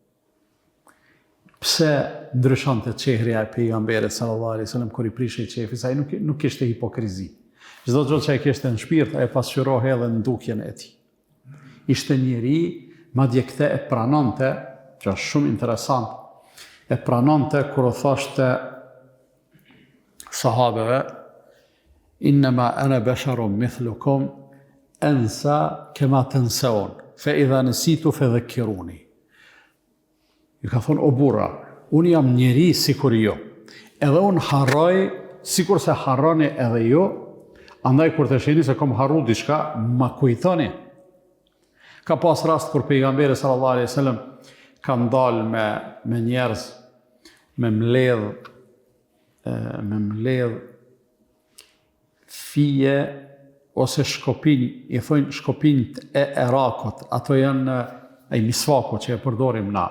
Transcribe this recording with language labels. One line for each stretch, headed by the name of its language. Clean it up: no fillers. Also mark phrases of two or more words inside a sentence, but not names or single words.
Albanian: Pse ndryshonte çehria e pejgamberit
Arabic: صلى الله عليه وسلم
Albanian: kur i prishej qefi, sa ai nuk kishte hipokrizi. Çdo gjë që ai kishte në shpirt, ai pasqyrohej edhe në dukjen e tij. Ishte njeri, madje këtë e pranonte, që është shumë interesant, e pranonte kur u thoshte sahabeve,
Arabic: إنما أنا بشر مثلكم أنسى كما تنسون، فإذا نسيت فذكروني.
Albanian: Ju ka thonë, o burra, unë jam njeri sikur jo, edhe unë harroj sikur se harroni edhe jo, andaj kur të shihni se kom harru diçka, ma kujtoni. Ka pas rast kur pejgamberi
Arabic: صلى الله عليه وسلم
Albanian: ka ndalë me njerëz, me mbledh fije ose shkopinj, i thojnë shkopinjt e Erakut, ato janë ai misvaku që e përdorim na.